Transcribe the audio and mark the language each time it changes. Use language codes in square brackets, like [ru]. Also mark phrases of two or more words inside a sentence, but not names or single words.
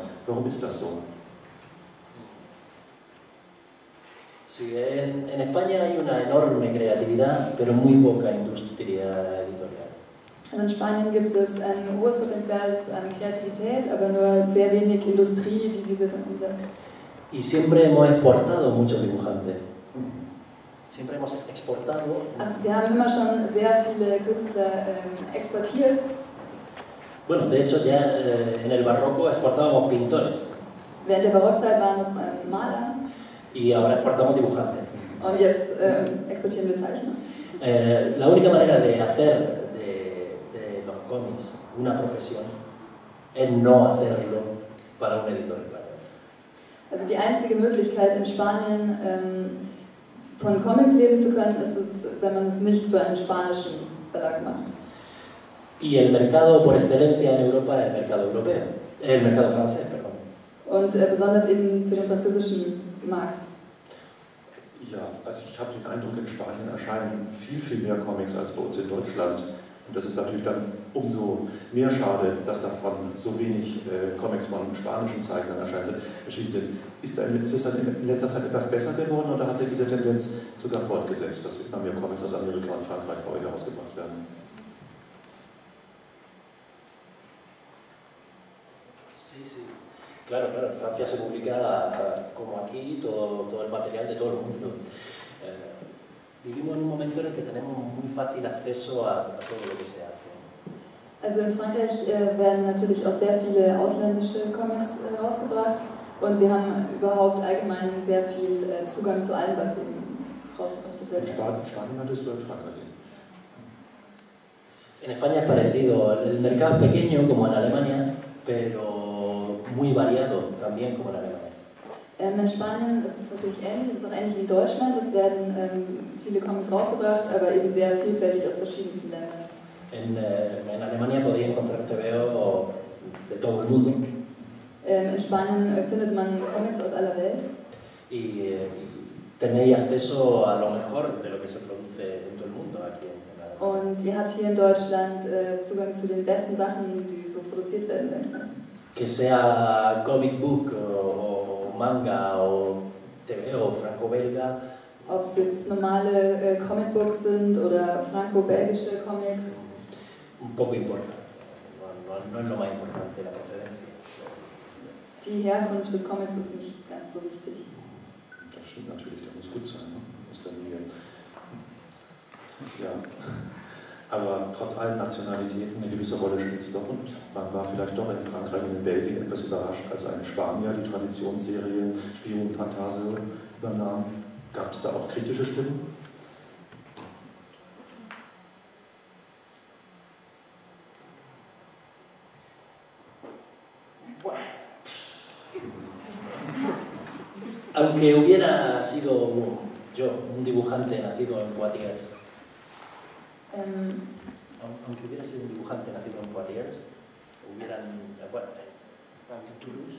[de] Warum ist das so? [es] Sí, en España hay una enorme creatividad, pero muy poca industria editorial. [de] In Spanien gibt es ein hohes Potenzial an Kreativität, aber nur sehr wenig Industrie, die diese dann umsetzt. [es] Y siempre hemos exportado muchos dibujantes. Siempre hemos exportado. [de] Also wir haben immer schon sehr viele Künstler exportiert. [es] Bueno, de hecho ya en el barroco exportábamos pintores. [de] Während der Barockzeit waren es Maler. [es] Y ahora exportamos dibujantes. [de] Und jetzt exportieren wir Zeichner. [es] La única manera de hacer de los cómics una profesión es no hacerlo para un editor español. [de] Also die einzige Möglichkeit in Spanien von Comics leben zu können, ist es, wenn man es nicht für einen spanischen Verlag macht. [es] Y el mercado por excelencia en Europa es el mercado europeo, el mercado francés, perdón. [de] Und besonders eben für den französischen Markt. Ja, also ich habe den Eindruck, in Spanien erscheinen viel mehr Comics als bei uns in Deutschland. Und das ist natürlich dann umso mehr schade, dass davon so wenig Comics von spanischen Zeichnern erschienen sind. Ist es dann in letzter Zeit etwas besser geworden oder hat sich diese Tendenz sogar fortgesetzt, dass immer mehr Comics aus Amerika und Frankreich bei euch herausgebracht werden? [es] Sí, sí. Claro, claro. En Francia se publica, como aquí, todo el material de todo el mundo. Vivimos en un momento en el que tenemos muy fácil acceso a todo lo que se hace. [de] Also in Frankreich werden natürlich auch sehr viele ausländische Comics rausgebracht und wir haben überhaupt allgemein sehr viel Zugang zu allem, was eben rausgebracht wird. In Spanien hattest du in Frankreich? [es] En España es parecido. El mercado es pequeño, como en Alemania, pero muy variado también, como en Alemania. [de] In Spanien ist es natürlich ähnlich, es ist auch ähnlich wie in Deutschland. Es werden viele Comics rausgebracht, aber eben sehr vielfältig aus verschiedensten Ländern. [es] En Alemania podéis encontrar TVO de todo el mundo. [de] In Spanien findet man Comics aus aller Welt. [es] Y tenéis acceso a lo mejor de lo que se produce en todo el mundo aquí en Alemania. [de] Und ihr habt hier in Deutschland Zugang zu den besten Sachen, die so produziert werden weltweit. [es] Que sea [en] comic book [es] o manga o TVO franco-belga. [de] Ob es jetzt normale Comicbooks sind oder franco-belgische Comics. [es] Un poco importante. No es lo más importante la procedencia. [de] Die Herkunft des Comics ist nicht ganz so wichtig. Das stimmt natürlich, das muss gut sein. Ne? Ist dann ja. Aber trotz allen Nationalitäten eine gewisse Rolle spielt es doch und man war vielleicht doch in Frankreich und in Belgien etwas überrascht, als ein Spanier die Traditionsserie Spion Fantasio übernahm. Gab es da auch kritische Stimmen? [es] Aunque hubiera sido yo un dibujante nacido en Poitiers, aunque hubiera sido un dibujante nacido en Poitiers, en Toulouse.